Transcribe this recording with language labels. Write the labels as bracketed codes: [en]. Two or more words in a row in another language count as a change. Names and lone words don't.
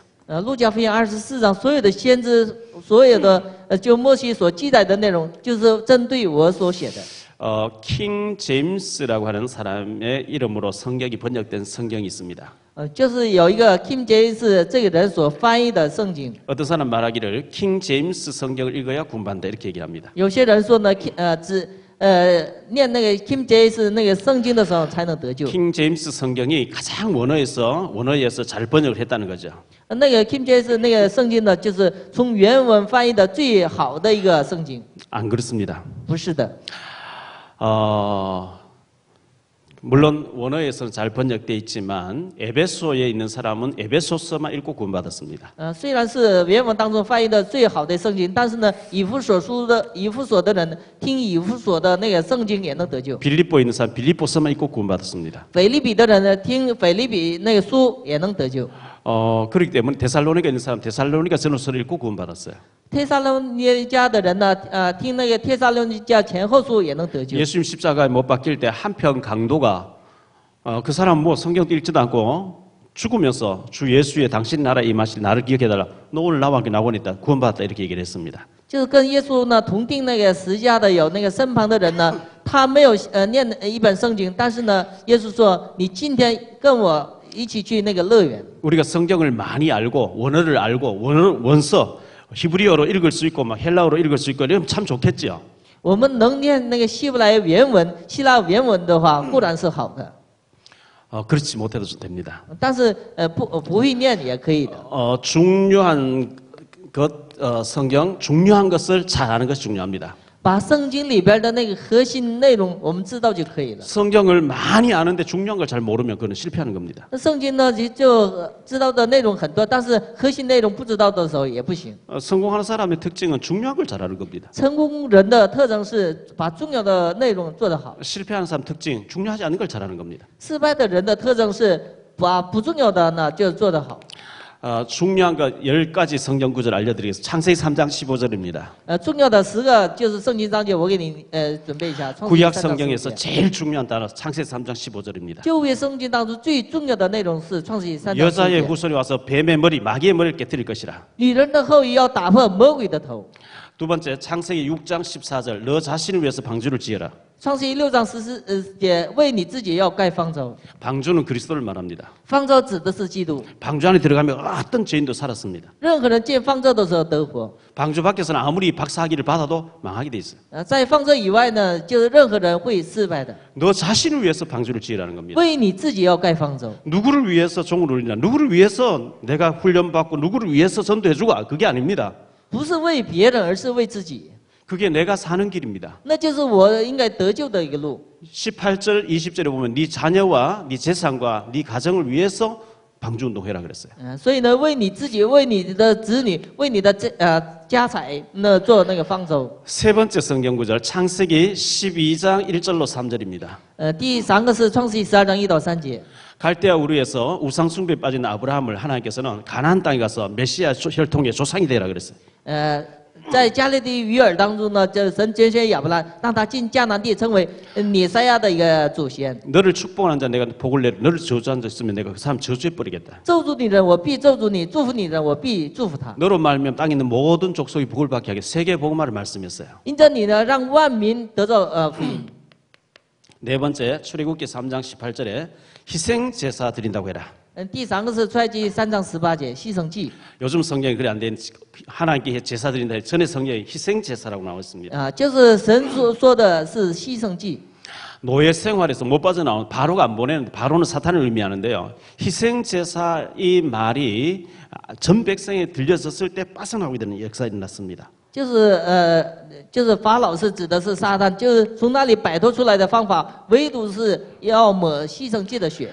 [zh] 路加福音24章所有的先知，所有的就摩西所记载的内容，就是针对我所写的。 [ko] 킹 제임스라고 하는 사람의 이름으로 성경이 번역된 성경이 있습니다. [zh] 就是有一个 King James 这个人所翻译的圣经。 [ko] 어떤 사람 말하기를 킹 제임스 성경을 읽어야 구원받는다 이렇게 얘기합니다. [zh] 有些人说呢，念那个 King James 那个圣经的时候才能得救。 [ko] 킹 제임스 성경이 가장 원어에서 잘 번역을 했다는 거죠. [zh] 那个 King James 那个圣经呢，就是从原文翻译的最好的一个圣经。 [ko] 안 그렇습니다. [zh] 不是的。 [ko] 물론 원어에서는 잘 번역되어 있지만 에베소에 있는 사람은 에베소서만 읽고 구원받았습니다. [zh] 虽然是原文当中翻译的最好的圣经，但是呢，以弗所的人听以弗所的那个圣经也能得救。 [ko] 빌립보에 있는 사람 빌립보서만 읽고 구원받았습니다. [zh] 腓立比的人呢，听腓立比那个书也能得救。 [ko] 그렇기 때문에 데살로니가 있는 사람 데살로니가 전후서를 읽고 구원받았어요. [zh] 帖撒罗尼迦的人呢，听那个帖撒罗尼迦前后书也能得救。 [ko] 예수님 십자가에 못 박힐 때 한편 강도가 그 사람 뭐 성경도 읽지도 않고 죽으면서 주 예수의 당신 나라 임하실 나를 기억해달라. 너 오늘 나와 함께 나오니까 구원받았다 이렇게 얘기를 했습니다. [zh] 就是跟耶稣呢同定那个十架的有那个身旁的人呢，他没有念一本圣经，但是呢，耶稣说你今天跟我一起去那个乐园。 [ko] 우리가 성경을 많이 알고 원어를 알고 원서 히브리어로 읽을 수 있고 막 헬라어로 읽을 수 있고 이러면 참 좋겠죠. [zh] 我们能念那个希伯来原文、希腊原文的话，固然是好的。 [ko] 그렇지 못해도 됩니다. [zh] 但是不会念也可以的。 [ko] 중요한 성경 중요한 것을 잘 아는 것이 중요합니다. [zh] 把圣经里边的那个核心内容我们知道就可以了。 [ko] 성경을 많이 아는데 중요한 걸 잘 모르면 그건 실패하는 겁니다. [zh] 那圣经呢，就知道的内容很多，但是核心内容不知道的时候也不行。 [ko] 성공하는 사람의 특징은 중요한 걸 잘 아는 겁니다. [zh] 成功人的特征是把重要的内容做得好。 [ko] 실패하는 사람 특징 중요하지 않은 걸 잘하는 겁니다. [zh] 失败的人的特征是把不重要的呢就做得好。 [ko] 중요한 거 10가지 성경 구절 알려드리겠습니다. 창세기 3장 15절입니다. [zh] 重要的10个就是圣经章节，我给你准备一下。 [ko] 구약 성경에서 제일 중요한 단어 창세기 3장 15절입니다. [zh] 旧约圣经当中最重要的内容是创世记3章15节。 [ko] 여자의 후손이 와서 뱀의 머리, 마귀의 머리를 깨뜨릴 것이라. [zh] 女人的后裔要打破魔鬼的头。 [ko] 두 번째 창세기 6장 14절 너 자신을 위해서 방주를 지어라. [zh] 创世记6章14节，为你自己要盖方舟。 [ko] 방주는 그리스도를 말합니다. [zh] 方舟指的是基督。 [ko] 방주 안에 들어가면 어떤 죄인도 살았습니다. [zh] 任何人进方舟的时候得活。 [ko] 방주 밖에서는 아무리 박사학위를 받아도 망하게 돼 있어요. [zh] 在方舟以外呢，就是任何人会失败的。 [ko] 너 자신을 위해서 방주를 지으라는 겁니다. [zh] 为你自己要盖方舟。 [ko] 누구를 위해서 종을 울리냐? 누구를 위해서 내가 훈련받고 누구를 위해서 전도해주고 그게 아닙니다. [zh] 不是为别人，而是为自己。 [ko] 그게 내가 사는 길입니다. [zh] 那就是我应该得救的一个路。 [ko] 18절, 20절에 보면 네 자녀와 네 재산과 네 가정을 위해서 방주운동해라 그랬어요. [zh] 所以呢，为你自己，为你的子女，为你的家财，那做那个方舟。 [ko] 세 번째 성경 구절 창세기 12장 1절로 3절입니다. [zh] 第3个是创世记12章1到3节。 [ko] 갈대아 우르에서 우상 숭배에 빠진 아브라함을 하나님께서는 가나안 땅에 가서 메시아 혈통의 조상이 되라 그랬어요. [zh] 在加利利鱼饵当中呢，这神拣选亚伯兰，让他进迦南地，成为弥赛亚的一个祖先。 [ko] 너를 축복하는 자 내가 복을 내려 너를 저주한 자 있으면 내가 그 사람 저주해 버리겠다. [zh] 咒诅你的人，我必咒诅你；祝福你的人，我必祝福他。 [ko] 너로 말미암아 땅에 있는 모든 족속이 복을 받게 하게 세계 복음화를 말씀했어요. [zh] 因着你呢，让万民得到福音。 [ko] 네 번째 출애굽기 3장 18절에 희생 제사 드린다고 해라. [zh] 第三个是出埃及3章18节牺牲祭。 [ko] 요즘 성경이 그래 안 된 하나님께 제사 드린다. 전에 성경에 희생 제사라고 나와 있습니다. [zh] 就是神说的是牺牲祭。 [ko] 노예 생활에서 못 빠져나온 바로가 안 보내는 바로는 사탄을 의미하는데요. 희생 제사 이 말이 전 백성에 들려졌을 때 빠져나오게 되는 역사가 일어났습니다. [zh] 就是法老是指的是撒旦，就是从那里摆脱出来的方法，唯独是要抹牺牲祭的血。